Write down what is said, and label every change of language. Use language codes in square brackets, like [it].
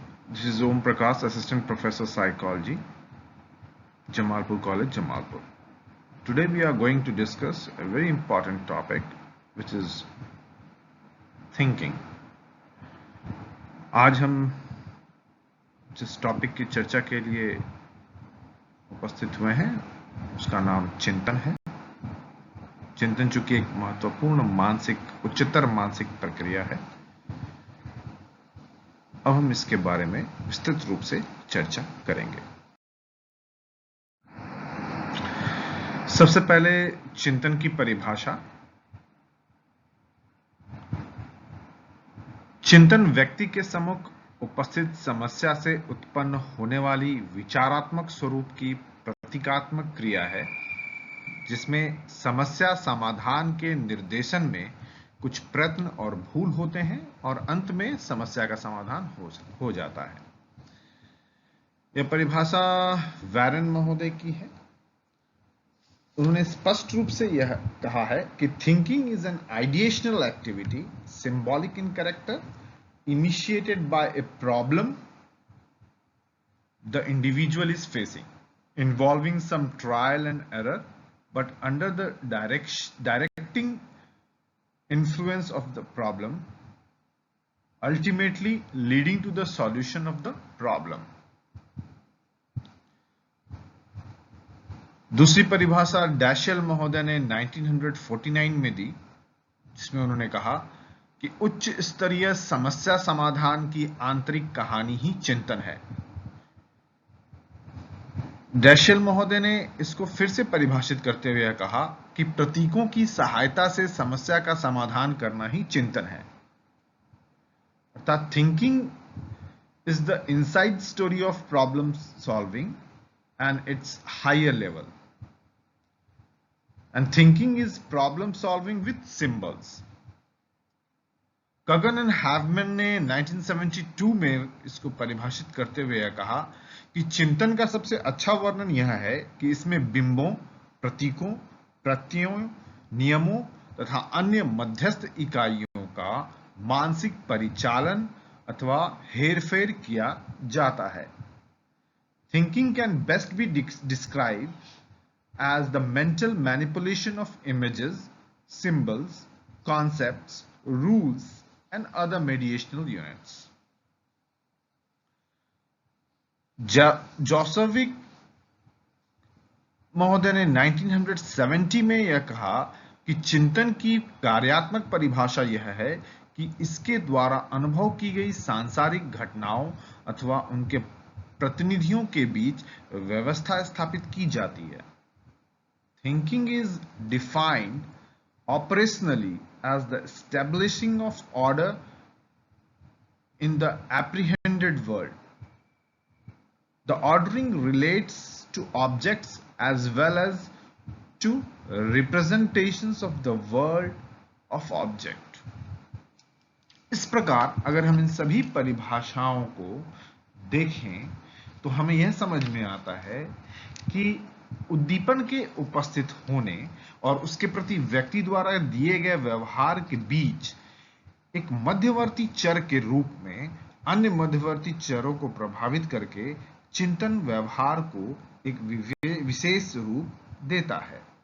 [en] This is Om Prakash, Assistant Professor Psychology, Jamalpur College, Jamalpur. Today we are going to discuss a very important topic, which is thinking. [hi] आज हम जिस topic की चर्चा के लिए उपस्थित हुए हैं उसका नाम चिंतन है। चिंतन चूंकि एक महत्वपूर्ण उच्चतर मानसिक प्रक्रिया है, अब हम इसके बारे में विस्तृत रूप से चर्चा करेंगे। सबसे पहले चिंतन की परिभाषा। चिंतन व्यक्ति के सम्मुख उपस्थित समस्या से उत्पन्न होने वाली विचारात्मक स्वरूप की प्रतीकात्मक क्रिया है, जिसमें समस्या समाधान के निर्देशन में कुछ प्रयत्न और भूल होते हैं और अंत में समस्या का समाधान हो जाता है। यह परिभाषा वैरन महोदय की है। उन्होंने स्पष्ट रूप से यह कहा है कि [en] Thinking is an ideational activity, symbolic in character, initiated by a problem the individual is facing, involving some trial and error, but under the directing influence of the problem, ultimately leading to the solution of the problem. [hi] दूसरी परिभाषा डैशल महोदय ने 1949 में दी, जिसमें उन्होंने कहा कि उच्च स्तरीय समस्या समाधान की आंतरिक कहानी ही चिंतन है। डैशल महोदय ने इसको फिर से परिभाषित करते हुए कहा कि प्रतीकों की सहायता से समस्या का समाधान करना ही चिंतन है। अर्थात [en] Thinking is the inside story of problem solving and its higher level, and thinking is problem solving with symbols. [hi] कगन and हैवमैन ने 1972 में इसको परिभाषित करते हुए कहा कि चिंतन का सबसे अच्छा वर्णन यह है कि इसमें बिंबों, प्रतीकों, प्रत्ययों, नियमों तथा अन्य मध्यस्थ इकाइयों का मानसिक परिचालन अथवा हेरफेर किया जाता है। [en] Thinking can best be describe as the mental manipulation of images, symbols, concepts, rules, and other mediational units. [hi] जोसेविक महोदय ने 1970 में यह कहा कि चिंतन की कार्यात्मक परिभाषा यह है कि इसके द्वारा अनुभव की गई सांसारिक घटनाओं अथवा उनके प्रतिनिधियों के बीच व्यवस्था स्थापित की जाती है। [en] Thinking is defined operationally as the establishing of order in the apprehended world. The ordering relates to objects as well as to representations of the world of object. [hi] इस प्रकार अगर हम इन सभी परिभाषाओं को देखें तो हमें यह समझ में आता है कि उद्दीपन के उपस्थित होने और उसके प्रति व्यक्ति द्वारा दिए गए व्यवहार के बीच एक मध्यवर्ती चर के रूप में अन्य मध्यवर्ती चरों को प्रभावित करके चिंतन व्यवहार को एक विशेष रूप देता है।